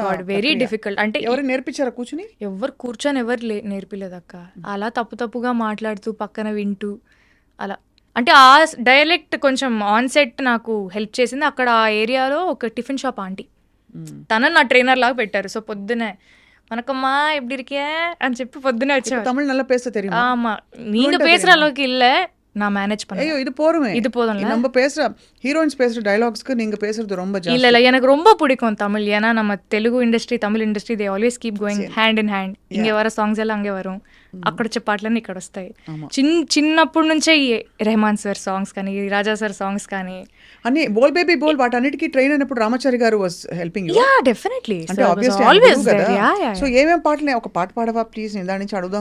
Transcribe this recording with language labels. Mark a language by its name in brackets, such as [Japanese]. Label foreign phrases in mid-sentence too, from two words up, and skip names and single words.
[English] very difficult. అంటే [Telugu] ఎవరు నేర్పించారా కూర్చుని? ఎవరు కూర్చొని ఎవరు నేర్పిలేదు అక్క. అలా తప్పుగా మాట్లాడుతూ పక్కన వింటూ అలా. అంటే ఆ డైలెక్ట్ కొంచెం [English] on set [Telugu] నాకు హెల్ప్ చేసింది. అక్కడ ఆ ఏరియాలో ఒక [English] tiffin shop aunty, [Telugu] తనని నా ట్రైనర్ లాగా పెట్టారు. సో పొద్దునే [Tamil] வணக்கம்மா எப்படி இருக்கே [Telugu] అని చెప్పి పొద్దునే వచ్చారు. [Tamil] தமிழ் நல்லா பேச தெரியுமா? ஆமா, நீங்க பேசுற அளவுக்கு இல்ல, நான் மேனேஜ் பண்ணேன். ஐயோ இது போருமே, இது போதும்ல. நம்ம பேசுற ஹீரோயின்ஸ் பேசுற டயலாக்ஸ்க்கு நீங்க பேசுறது ரொம்ப ஜாஸ்தி. இல்ல எனக்கு ரொம்ப பிடிக்கும் தமிழ். ஏன்னா நம்ம தெலுங்கு ఇండస్ట్రీ தமிழ் ఇండస్ట్రీ [English] they always keep going hand in hand. [Tamil] இங்கே வர சாங்ஸ் எல்லாம் அங்கே வரும், [Telugu] అక్కడ వచ్చే పాటలన్నీ ఇక్కడ వస్తాయి. చిన్నప్పటి నుంచే రెహమాన్ సార్ సాంగ్స్ కానీ రాజా సార్ సాంగ్స్ కానీ అన్ని బోల్ బేబీ బోల్ వాటన్నిటికీ ట్రైన్ అయినప్పుడు రామచారి గారు [English] was helping you. ya definitely, అంటే obviously always there. [Telugu] సో ఏమేం పాటలు, ఒక పాట పాడవా ప్లీజ్, నేను దాని నుంచి అడుగుదాం.